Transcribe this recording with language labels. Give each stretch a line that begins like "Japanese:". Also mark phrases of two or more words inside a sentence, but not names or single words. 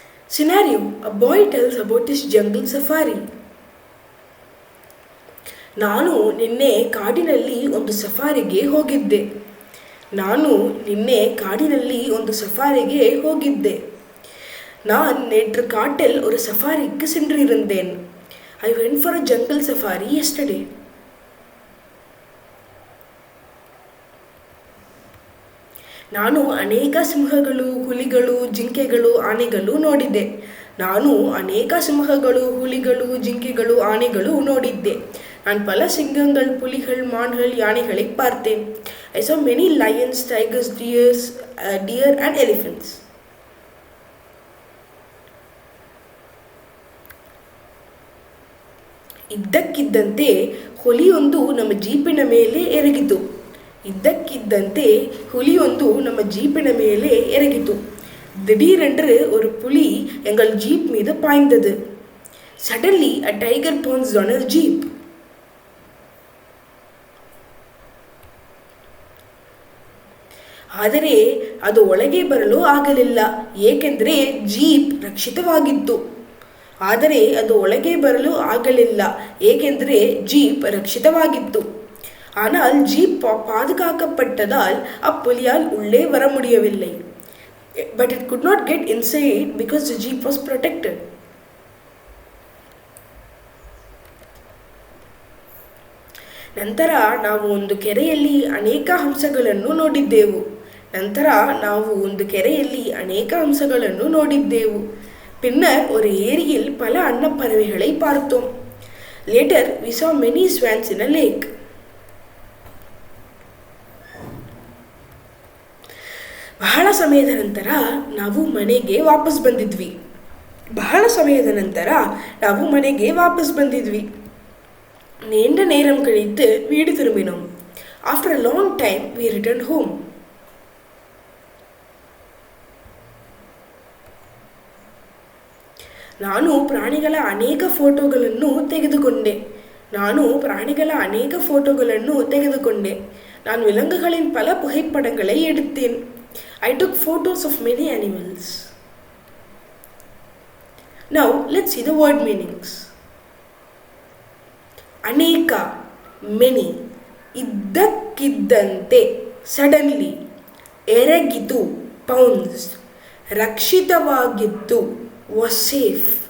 English: Scenario: a boy tells about his jungle safari.
Kannada: ನಾನು ನಿನ್ನೆ ಕಾಡಿನಲ್ಲಿ ಒಂದು ಸಫಾರಿಗೆ ಹೋಗಿದ್ದೆ.
Tamil: நான் நேற்று காட்டில் ஒரு சஃபாரிக்கு சென்றிருந்தேன்.
English: I went for a jungle safari yesterday.
Kannada: ನಾನು ಅನೇಕ ಸಿಂಹಗಳು, ಹುಲಿಗಳು, ಜಿಂಕೆಗಳು, ಆನೆಗಳು ನೋಡಿದ್ದೆ.
Tamil: நான் பல சிங்கங்கள், புலிகள், மான்கள், யானைகளை பார்த்தேன்.
English: I saw many lions, tigers, deer and elephants.
Kannada: ಇದ್ದಕ್ಕಿದ್ದಂತೆ ಹುಲಿಯೊಂದು ನಮ್ಮ ಜೀಪಿನ ಮೇಲೆ ಎರಗಿತು.
Tamil: திடீரென்று ஒரு புலி எங்கள் ஜீப் மீது பாய்ந்தது.
English: Suddenly a tiger pounced on our jeep.
Kannada: ಆದರೆ ಅದು ಒಳಗೆ ಬರಲು ಆಗಲಿಲ್ಲ, ಏಕೆಂದರೆ ಜೀಪ್ ರಕ್ಷಿತವಾಗಿತ್ತು.
Tamil: ஆனால் ஜீப் பாதுகாக்கப்பட்டதால் அப்புலியால் உள்ளே வர முடியவில்லை.
English: But it could not get inside because the jeep was protected.
Kannada: ನಂತರ ನಾವು ಒಂದು ಕೆರೆಯಲ್ಲಿ ಅನೇಕ ಹಂಸಗಳನ್ನು ನೋಡಿದ್ದೆವು.
Tamil: பின்னர் ஒரு ஏரியில் பல அன்னப்பறவைகளை பார்த்தோம்.
English: Later we saw many swans in a lake.
Kannada: ಬಹಳ ಸಮಯದ ನಂತರ ನಾವು ಮನೆಗೆ ವಾಪಸ್ ಬಂದಿದ್ವಿ.
Tamil: நீண்ட நேரம் கழித்து வீடு திரும்பினோம்.
English: After a long time we returned home.
Kannada: ನಾನು ಪ್ರಾಣಿಗಳ ಅನೇಕ ಫೋಟೋಗಳನ್ನು ತೆಗೆದುಕೊಂಡೆ.
Tamil: ನಾನು விலங்குகளின் பல புகைப்படங்களை எடுத்தேன்.
English: I took photos of many animals. Now let's see the word meanings.
Kannada: ಅನೇಕ, many. ಇದ್ದಕ್ಕಿದ್ದಂತೆ, suddenly. ಎರಗಿತು, pounced. ರಕ್ಷಿತವಾಗಿತ್ತು,
English: was safe.